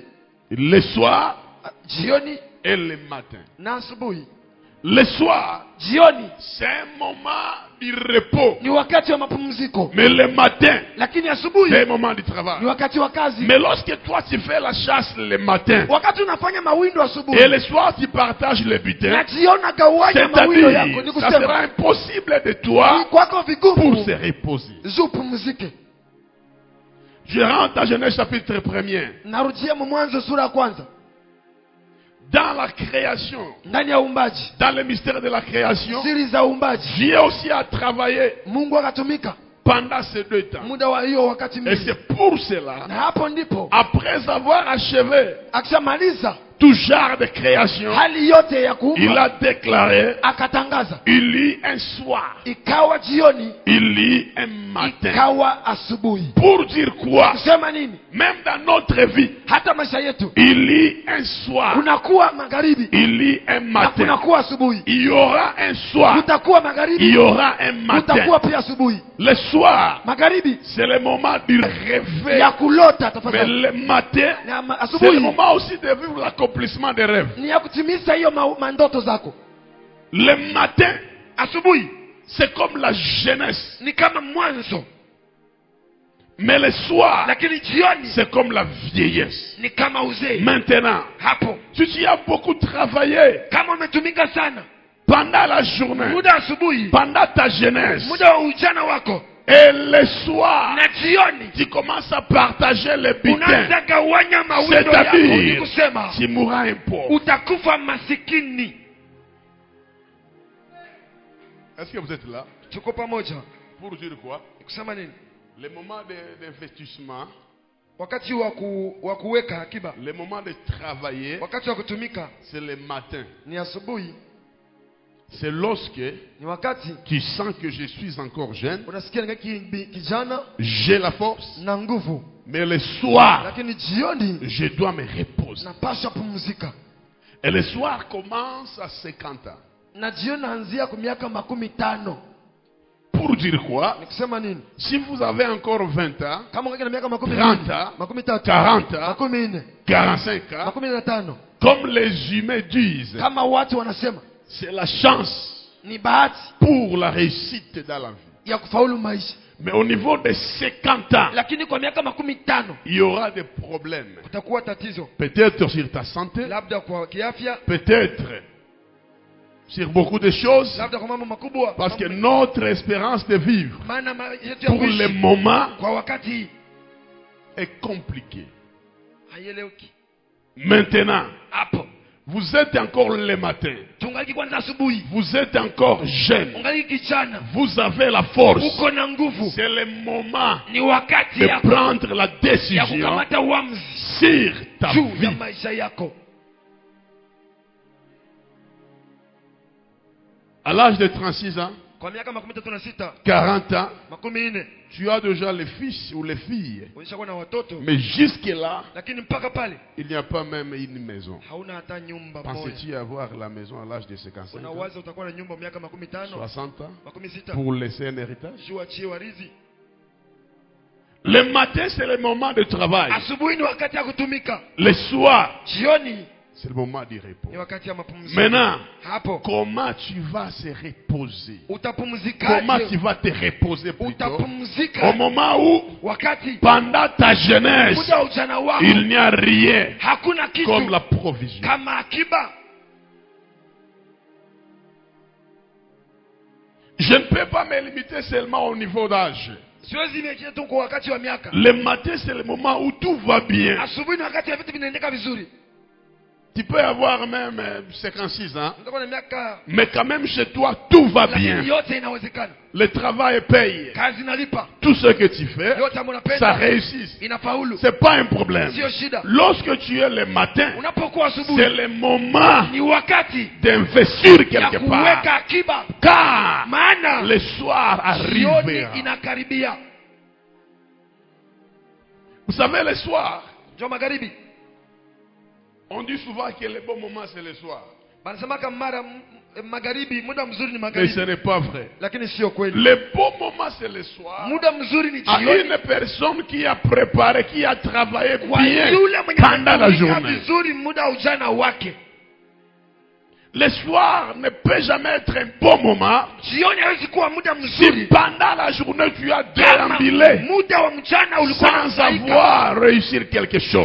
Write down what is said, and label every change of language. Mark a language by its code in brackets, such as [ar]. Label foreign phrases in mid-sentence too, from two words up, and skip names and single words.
[fr] le soir [sw] jioni [fr] et le matin. [sw] na asubuhi. [fr] Le soir, [sw] Jioni [fr] c'est un moment du repos. [sw] ni wakati wa mapumziko, [fr] Mais le matin, [sw] lakini asubuhi [fr] c'est un moment du travail. [sw] ni wakati wa kazi. [fr] Mais lorsque toi tu fais la chasse le matin [sw] Wakati unafanya mawindo asubuhi [fr] et le soir tu partages le [sw] na [fr] butin, [sw] jioni unagawanya mawindo yako, ni [fr] c'est-à-dire ça sera [sw] kusema [fr] impossible de [sw] ni [fr] toi [sw] kwako [fr] pour [sw] vigumu [fr] se reposer. [sw] zupumzike. [fr] Je rentre à Genèse chapitre 1er. [sw] Narudia Mwanzo sura ya kwanza. [fr] Dans la création, [sw] ndani ya uumbaji, [fr] dans le mystère de la création, [sw] siri za uumbaji, [fr] Dieu aussi a travaillé [sw] Mungu akatumika [fr] pendant ces 2 temps. [sw] muda wa hiyo wakati [fr] Et [sw] mwingi. [fr] c'est pour cela, [sw] Na hapo ndipo [fr] après avoir achevé [sw] akishamaliza [fr] tout genre de création, [sw] hali yote ya [fr] il [sw] kuumba, [fr] a déclaré, [sw] akatangaza [fr] il y un soir, [sw] ikawa jioni, [fr] il y un matin. [sw] ikawa asubuhi. [fr] Pour dire quoi? [sw] Kusema nini? [fr] Même dans notre vie, [sw] Hata maisha yetu [fr] il y un soir, [sw] kunakuwa magharibi [fr] il y un [sw] na [fr] matin. [sw] kunakuwa asubuhi. [fr] Il y aura un soir, [sw] Kutakuwa [fr] il y [sw] magharibi, [fr] aura un matin. [sw] kutakuwa pia asubuhi. [fr] Le soir, [sw] Magharibi [fr] c'est le moment du réveil. [sw] ya kulota [fr] Mais [sw] tafadhali, [fr] le matin, [sw] na [fr] c'est le [sw] asubuhi [fr] moment aussi de vivre l'accomplissement des rêves. [sw] ni ya kutimiza hiyo mandoto zako. [fr] Le matin, [sw] Asubuhi [fr] c'est comme la jeunesse. [sw] ni kama mwanzo, [fr] Mais le soir, [sw] lakini jioni [fr] c'est comme la vieillesse. [sw] ni kama uzee. [fr] Maintenant, [sw] Hapo [fr] si tu as beaucoup travaillé [sw] kama umetumika sana [fr] pendant la journée, [sw] muda asubuhi, [fr] pendant ta jeunesse, [sw] muda wa ujana wako, [fr] et le soir, [sw] na jioni [fr] tu commences à partager les butins, [sw] unaanza gawanya mawindo yako, ni [fr] c'est-à-dire, [sw] kusema [fr] tu mourras un pauvre. [sw] utakufa masikini. [fr] Est-ce que vous êtes là? [sw] Tuko pamoja? [fr] Pour dire quoi? [sw] Kusema nini? [fr] Le moment d'investissement, [sw] Wakati wa kuweka akiba, [fr] le moment de travailler, [sw] wakati wa kutumika [fr] c'est le matin. [sw] ni asubuhi. [fr] C'est lorsque [sw] Ni wakati [fr] tu sens que je suis encore jeune, [sw] unasikia ni kijana [fr] j'ai la force, [sw] na nguvu, [fr] mais le soir, [sw] lakini jioni [fr] je dois me reposer. [sw] napasha pumzika. [fr] Et le soir commence à 50 ans. [sw] Na jioni naanzia kwa miaka 50. [fr] Pour dire quoi? [sw] Ni kusema nini? [fr] Si vous avez encore 20 ans, [sw] Kama ngine miaka [fr] 30 ans, [sw] 30, [fr] 40 ans, [sw] 40, [fr] 45 ans, [sw] 15, [fr] comme les humains disent, [sw] kama watu wanasema [fr] c'est la chance [sw] ni bahati [fr] pour la réussite dans la vie. [sw] ya kufaulu maisha. [fr] Mais au niveau de 50 ans, [sw] Lakini kwa miaka 50 [fr] il y aura des problèmes. [sw] kutakuwa tatizo, [fr] Peut-être sur ta santé, [sw] labda kwa kiafya, [fr] peut-être sur beaucoup de choses, [sw] labda kwa mambo makubwa, [fr] parce que notre espérance de vivre [sw] maana yetu ya [fr] pour le [sw] kuishi [fr] moment [sw] kwa wakati [fr] est compliquée. [sw] haieleweki. [fr] Maintenant, [sw] Hapo [fr] vous êtes encore le matin, [sw] tungaliki kwanza asubuhi, [fr] vous êtes encore jeune, [sw] ungaliki kijana, [fr] vous avez la force. [sw] uko na nguvu, [fr] C'est le moment [sw] ni wakati [fr] de [sw] yako [fr] prendre la [sw] ya [fr] décision [sw] kukamata uamuzi [fr] sur ta [sw] juu ya [fr] vie. [sw] maisha yako. [fr] À l'âge de 36 ans, [sw] Kwa miaka 36, [fr] 40 ans, [sw] 40, [fr] tu as déjà les fils ou les filles. [sw] ulishakuwa na watoto, [fr] Mais jusque-là, [sw] lakini mpaka pale [fr] il n'y a pas même une maison. [sw] hauna hata nyumba moja. [fr] Pensais-tu avoir la maison à l'âge de 55 ans, [sw] Unawaza utakuwa na nyumba miaka 50, [fr] 60 ans, [sw] 60, [fr] pour laisser un héritage? [sw] juu achie warithi. [fr] Le matin, c'est le moment de travail. [sw] Asubuhi ni wakati ya kutumika, [fr] Le soir, [sw] jioni [fr] c'est le moment du repos. [sw] ni wakati ya mapumziko. [fr] Maintenant, [sw] Hapo [fr] comment tu vas se reposer? Comment tu [sw] utapumzikaje? [fr] vas te reposer plutôt? Au [sw] Utapumzika [fr] moment où, [sw] wakati [fr] pendant ta jeunesse, [sw] muda wa ujana wako [fr] il n'y a rien [sw] hakuna kitu [fr] comme la provision. [sw] kama akiba. [fr] Je ne peux pas me limiter seulement au niveau d'âge. [sw] Siwezi niwekea tu kwa wakati wa miaka. [fr] Le matin, c'est le moment où tout va bien. [sw] Asubuhi ni wakati ya vitu vinaendeka vizuri. [fr] Tu peux avoir même 56 ans, [sw] Utakuwa na miaka, [fr] mais quand même chez toi, tout va bien. [sw] lakini yote inawezekana. [fr] Le travail paye. [sw] Kazi inalipa. [fr] Tout ce que tu fais, [sw] Yote ambayo [fr] ça [sw] unapenda [fr] réussit. [sw] inafaulu. [fr] Ce n'est pas un problème. [sw] Sio shida. [fr] Lorsque tu es le matin, [sw] Unapokuwa [fr] c'est [sw] asubuhi [fr] le moment [sw] ni wakati [fr] d'investir [sw] ya [fr] quelque [sw] kuweka [fr] part. [sw] akiba, [fr] Car [sw] maana [fr] le soir arrivera. [sw] jioni inakaribia. [fr] Vous savez, le soir, [sw] Ndio magharibi. [fr] on dit souvent que le bon moment, c'est le soir. [sw] Banasema kama mara magharibi, muda mzuri ni [fr] Mais ce [sw] magharibi. [fr] n'est pas vrai. [sw] Lakini sio kweli. [fr] Le bon moment, c'est le soir. [sw] Muda mzuri ni [fr] À [sw] jioni. [fr] une personne qui a préparé, qui a travaillé [sw] Kwa [fr] bien [sw] yule mwenye [fr] pendant la [sw] ametumika [fr] journée. [sw] vizuri muda wa ujana wake. [fr] Le soir ne peut jamais être un bon moment [sw] Jioni haiwezi kuwa muda [fr] si [sw] mzuri [fr] pendant la journée tu as [sw] kama [fr] déambulé [sw] muda wa mchana ulikuwa [fr] sans [sw] unahangaika [fr] avoir réussi quelque chose.